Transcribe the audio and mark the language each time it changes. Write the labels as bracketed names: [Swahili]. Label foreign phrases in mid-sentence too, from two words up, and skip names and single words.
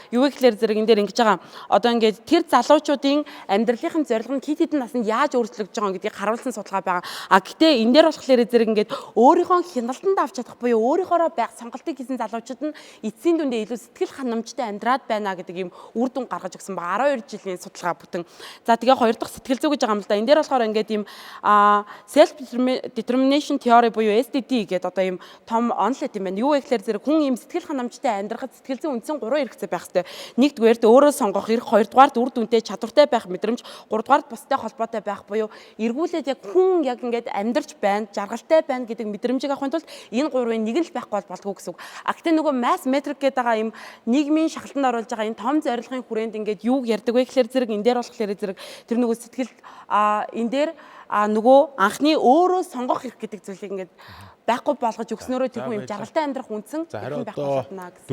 [Mongolian] Юу гэхээр зэрэг энэ дээр ингэж байгаа. Одоо ингээд тэр залуучуудын амьдралын зорилго нь хит хитэн наснд яаж өөрчлөгдөж байгаа гэдгийг харуулсан судалгаа байгаа. Гэтээ энэ дээр болохоор зэрэг ингээд өөрийнхөө хяналтанд авч чадах буюу өөрийнхоороо байх сонголтыг хийсэн залуучууд нь эцсийн дүндээ илүү сэтгэл ханамжтай амьдраад байна гэдэг ийм үр дүн гаргаж өгсөн ба 12 жилийн судалгаа бүтэн. За тэгээ хоёр дахь сэтгэл зүй гэж байгаа юм л да. Энэ дээр болохоор ингээд ийм [English] self determination theory [Mongolian] буюу SDT гэдэг одоо ийм том онлет юм байна. Юу вэ гэхээр зэрэг хүн ийм сэтгэл ханамжтай амьдрахад сэтгэл зүйн үндсэн 3 хэрэгцээ байх хэрэгтэй. Нэгдүгээрт өөрөө сонгох эрх, хоёрдугаарт үр дүнтэй чадвартай байх мэдрэмж, гуравдугаарт бустай холбоотой байх буюу эргүүлээд яг хүн яг ингээд амьдарч байна, жаргалтай байна гэдэг мэдрэмжийг авахын тулд энэ гурвын нэг нь л байхгүй болдгоо гэсэн үг. Гэтэ нөгөө [English] mass metric [Mongolian] гэдэг байгаа ийм нийгмийн шахалтанд оруулж байгаа энэ том зорилгын хүрээнд ингээд юу ярьдаг вэ гэхээр зэрэг энэ дээр болохоор зэрэг тэр нөгөө сэтгэл энэ дээр нөгөө анхны өөрөө сонгох хэрэг гэдэг зүйлийг ингээд байхгүй болгож өгснөөрөө тэр хүн юм жаргалтай амьдрах үндсэн хэрхэн байх болно гэсэн.